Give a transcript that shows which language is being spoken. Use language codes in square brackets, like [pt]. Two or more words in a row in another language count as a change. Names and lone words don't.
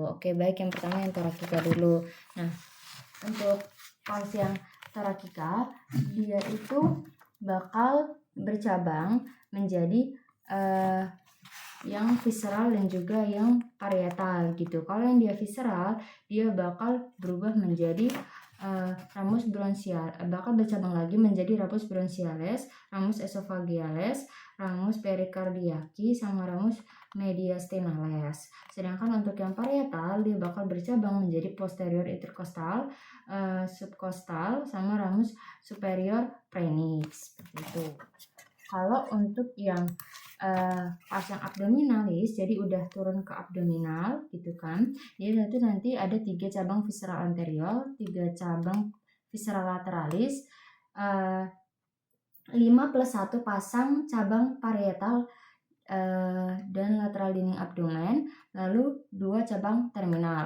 [id] Oke, baik, yang pertama yang thoracica dulu. Nah, untuk parts yang thoracica dia itu bakal bercabang menjadi yang visceral dan juga yang parietal gitu. Kalau yang dia visceral dia bakal berubah menjadi [la] ramus bronchial, [id] bakal bercabang lagi menjadi [la] ramus bronchiales, ramus esophageales, ramus pericardiaci [id] sama [la] ramus mediastinales. [id] Sedangkan untuk yang parietal dia bakal bercabang menjadi [la] posterior intercostal, [id] subcostal sama [la] ramus superior prenix, [id] seperti itu. Kalau untuk yang pas yang abdominalis, jadi udah turun ke abdominal gitu kan, jadi itu nanti ada 3 cabang visceral anterior, 3 cabang visceral lateralis, 5 plus 1 pasang cabang parietal dan lateral dinding abdomen, lalu 2 cabang terminal.